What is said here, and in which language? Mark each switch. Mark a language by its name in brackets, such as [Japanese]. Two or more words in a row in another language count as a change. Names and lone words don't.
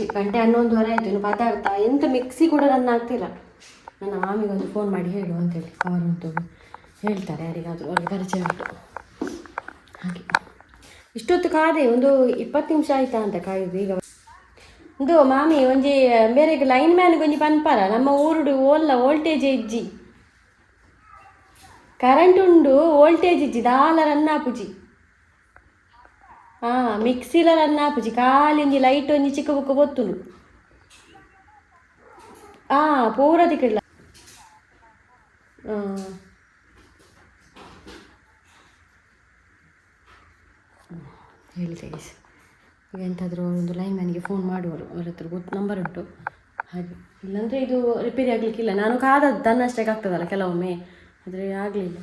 [Kannada] 11:30 ಆಯಿತು. ಇನ್ನು ಪದಾರ್ಥ ಎಂಥ ಮಿಕ್ಸಿ ಕೂಡ ರನ್ ಆಗ್ತಿಲ್ಲ. ನನ್ನ ಮಾಮಿಗೊಂದು ಫೋನ್ ಮಾಡಿ ಹೇಳು ಅಂತೇಳಿ, ಅವರಂತೂ ಹೇಳ್ತಾರೆ ಯಾರಿಗಾದರೂ, ಅವ್ರಿಗೆ ಪರಿಚಯ ಉಂಟು. ಹಾಗೆ ಇಷ್ಟೊತ್ತು ಕಾದೆ ಒಂದು 20 ನಿಮಿಷ ಆಯಿತಾ ಅಂತ ಕಾಯೋದು. [Tulu] ಈಗ ಇದು ಮಾಮಿ ಒಂಜಿ ಬೇರೆ [English] line man [Tulu] ಒಂಜಿ ಪನ್ಪಾರ ನಮ್ಮ ಊರುಡು ಓಲ್ಲ ವೋಲ್ಟೇಜ್ ಇಜ್ಜಿ ಕರೆಂಟ್ ಉಂಡು ವೋಲ್ಟೇಜ್ ಇಜ್ಜಿ ದಾಲ ರನ್ ಆಪುಜಿ. ಮಿಕ್ಸಿಲ ರನ್ ಆಪುಜಿ ಖಾಲಿ ಒಂಜಿ ಲೈಟ್ ಒಂಜಿ ಚಿಕ್ಕ ಬುಕ್ಕ ಬೊತ್ತುಂಡು. ಪೂರ ತಿಕ್ಕಿಡ್ಲ. [Kannada] ಹೇಳಿದೆ ಗೈಸ್, ಈಗ ಎಂತಾದರೂ ಒಂದು [English] line man [Kannada] ಫೋನ್ ಮಾಡುವರು, ಅವ್ರ ಹತ್ರ ನಂಬರ್ ಉಂಟು. ಹಾಗೆ ಇಲ್ಲಾಂದರೆ ಇದು ರಿಪೇರಿ ಆಗಲಿಕ್ಕಿಲ್ಲ. ನಾನು ಕಾದದ್ದು ತನ್ನಷ್ಟಕ್ಕೆ ಆಗ್ತದಲ್ಲ ಕೆಲವೊಮ್ಮೆ, ಆದರೆ ಆಗಲಿಲ್ಲ.